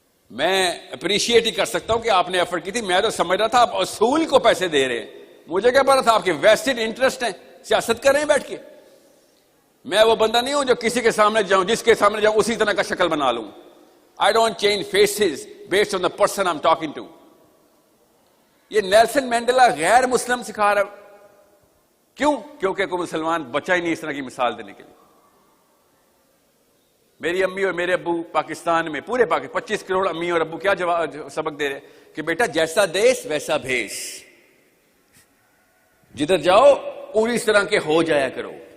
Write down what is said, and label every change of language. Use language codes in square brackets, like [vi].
[ur] میں اپریشیٹ ہی کر سکتا ہوں کہ آپ نے ایفرٹ کی تھی. میں تو سمجھ رہا تھا آپ اصول کو پیسے دے رہے ہیں, مجھے کیا پتا تھا آپ کے ویسٹڈ انٹرسٹ ہیں, سیاست کر رہے ہیں بیٹھ کے. میں وہ بندہ نہیں ہوں جو کسی کے سامنے جاؤں, جس کے سامنے جاؤں اسی طرح کا شکل بنا لوں. [en] I don't change faces based on the person I'm talking to. [ur] یہ نیلسن مینڈیلا غیر مسلم سکھا رہا ہے. کیوں؟ کیونکہ کوئی مسلمان بچا ہی نہیں اس طرح کی مثال دینے کے لیے. میری امی اور میرے ابو پاکستان میں, پورے پاکستان 25 کروڑ امی اور ابو کیا سبق دے رہے کہ بیٹا جیسا دیس ویسا بھیس, جدھر جاؤ اس طرح کے ہو جایا کرو.